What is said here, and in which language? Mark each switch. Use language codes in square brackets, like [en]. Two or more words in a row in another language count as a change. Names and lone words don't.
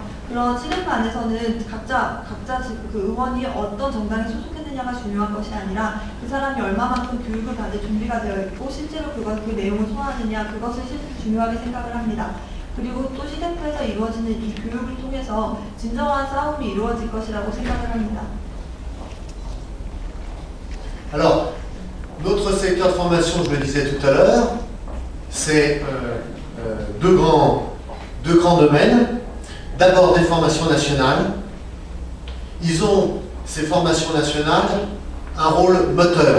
[ko] 그런 시데프 안에서는 각자 그 의원이 어떤 정당에 소속했느냐가 중요한 것이 아니라 그 사람이 얼마만큼 교육을 받을 준비가 되어 있고 실제로 그 내용을 소화하느냐, 그것을 중요하게 생각을 합니다. 그리고 또 시데프에서 이루어지는 이 교육을 통해서 진정한 싸움이 이루어질 것이라고 생각을 합니다. [fr] Alors, notre secteur de formation, je le disais tout à l'heure, c'est deux grands domaines. D'abord des formations nationales. Ils ont, ces formations nationales, un rôle moteur.